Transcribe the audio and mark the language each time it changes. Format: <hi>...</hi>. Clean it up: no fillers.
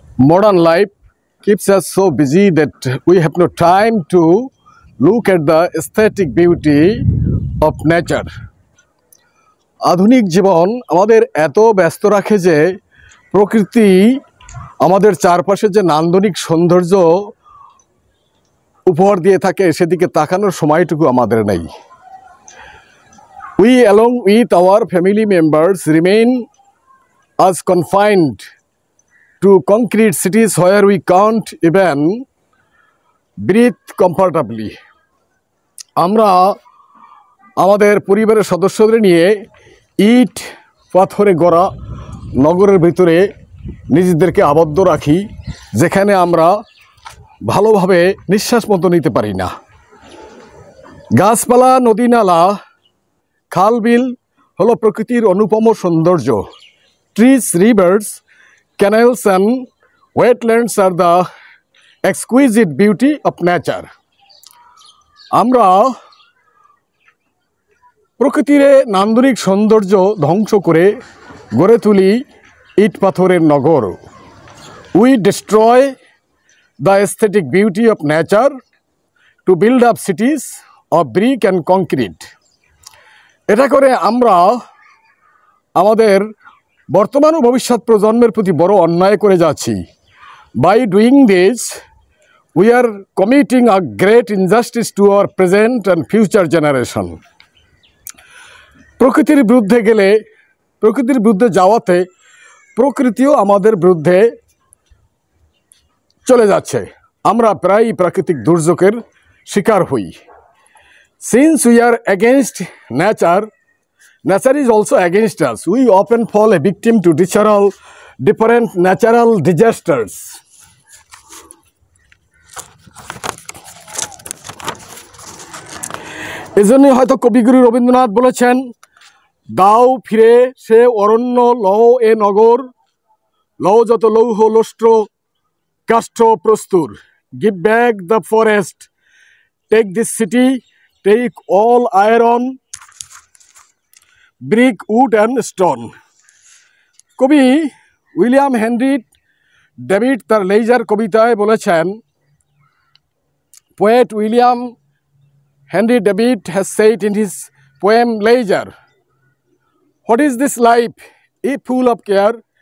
<en>Modern life keeps us so busy that we have no time to look at the aesthetic beauty of nature.</en> <bn>আধুনিক জীবন আমাদের এত ব্যস্ত রাখে যে প্রকৃতি আমাদের চারপাশে যে নান্দনিক সৌন্দর্য উপহার দিয়ে থাকে সেদিকে তাকানোর সময়টুকু আমাদের নেই।</bn> <en>We along with our family members remain as confined to concrete cities where we can't even breathe comfortably.</en> <bn>আমরা আমাদের পরিবারের সদস্যদের নিয়ে ইট পাথরে গড়া নগরের ভিতরে নিজেদেরকে আবদ্ধ রাখি, যেখানে আমরা ভালোভাবে নিঃশ্বাস মতো নিতে পারি না। গাছপালা, নদী নালা, খাল বিল হলো প্রকৃতির অনুপম সৌন্দর্য।</bn> <en>Trees, rivers, canals and wetlands are the exquisite beauty of nature.</en> <bn>আমরা প্রকৃতির নান্দনিক সৌন্দর্য ধ্বংস করে গড়ে তুলি ইট পাথরের নগর।</bn> <en>We destroy the aesthetic beauty of nature to build up cities of brick and concrete.</en> <bn>এটা করে আমরা আমাদের বর্তমান ও ভবিষ্যৎ প্রজন্মের প্রতি বড় অন্যায় করে যাচ্ছি।</bn> <en>By doing this, we are committing a great injustice to our present and future generation.</en> <bn>প্রকৃতির বিরুদ্ধে গেলে, প্রকৃতির বিরুদ্ধে যাওয়াতে প্রকৃতিও আমাদের বিরুদ্ধে চলে যাচ্ছে। আমরা প্রায়ই প্রাকৃতিক দুর্যোগের শিকার হই।</bn> <en>Since we are against nature, nature is also against us. We often fall a victim to different natural disasters.</en> <bn>এজন্যই হয়তো কবিগুরু রবীন্দ্রনাথ বলেছেন, দাও ফিরে সে অরণ্য, লও এ নগর, লও যত লৌহ লোষ্ট্র কাষ্ঠ প্রস্তুর।</bn> <en>Give back the forest, take this city, take all iron, brick, wood and stone.</en> <bn>কবি উইলিয়াম হেনরি ডেভিড তার লেইজার কবিতায় বলেছেন,</bn> <en>poet William Henry David has said in his poem Leisure, what is this life if full of care?</en>